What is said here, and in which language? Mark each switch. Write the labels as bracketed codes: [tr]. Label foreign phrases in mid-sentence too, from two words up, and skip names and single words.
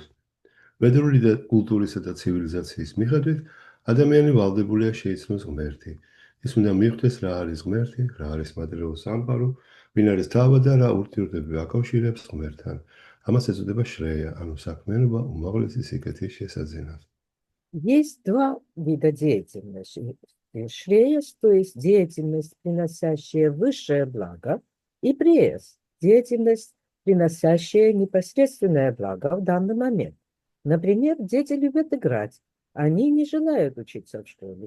[ka] მედრული კულტურისა და ცივილიზაციის მიხედვით, ადამიანი ვალდებულია შეიცნოს ღმერთი. ის უნდა მიხვდეს რა არის ღმერთი, რა არის მატერიალური სამყარო, ვინ არის თავად და რა ურთიერთობები აკავშირებს ღმერთთან. ამას ეწოდება შრეя, ანუ საქმიანობა უმაღლესი სიკეთის შესაძენად. [ru] Есть два вида деятельности. Шреяс, то есть деятельность, приносящая высшее благо, и преяс, деятельность, приносящая непосредственное благо в данный момент. Например, дети любят играть. Они не желают учиться в школе.